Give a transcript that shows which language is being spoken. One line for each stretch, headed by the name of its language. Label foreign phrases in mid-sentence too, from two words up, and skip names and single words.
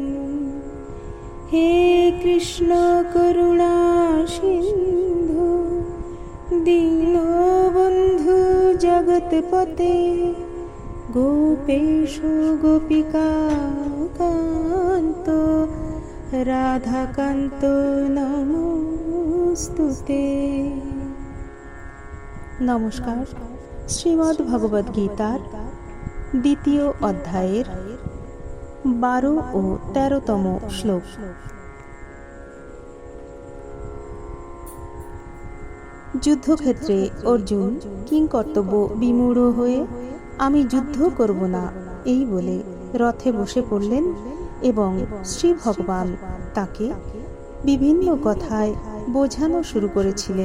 Sanskrit: हे कृष्ण करुणा सिन्धु दीनबन्धु जगत्पते गोपेश गोपिका कान्त राधाकान्त नमोस्तुते।
Bangla: নমস্কার। শ্রীমদ্ ভগবদ গীতার দ্বিতীয় অধ্যায়ের 12 ও 13তম শ্লোক। যুদ্ধক্ষেত্রে অর্জুন কিংকর্তব্য বিমূঢ় হয়ে আমি যুদ্ধ করব না এই বলে রথে বসে পড়লেন এবং শ্রী ভগবান তাকে বিভিন্ন কথায় বোঝানো শুরু করেছিলেন।